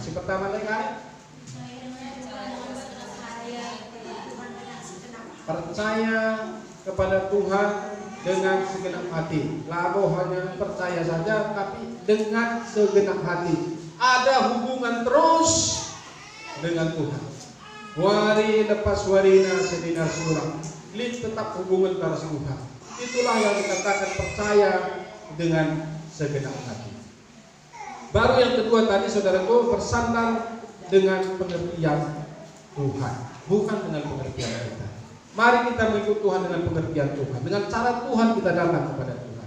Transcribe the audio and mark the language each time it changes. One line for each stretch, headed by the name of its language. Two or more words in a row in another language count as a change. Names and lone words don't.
Indonesian: Si pertama mereka percaya kepada Tuhan dengan segenap hati. Labo hanya percaya saja, tapi dengan segenap hati. Ada hubungan terus dengan Tuhan.
Batak Karo: Wari lepas warina sedina surang. Lid tetap hubungan terus Tuhan.
Indonesian: Itulah yang dikatakan percaya dengan segenap hati. Baru yang kedua tadi saudaraku, bersandar dengan pengertian Tuhan, bukan dengan pengertian kita. Mari kita mengikut Tuhan dengan pengertian Tuhan, dengan cara Tuhan kita datang kepada Tuhan.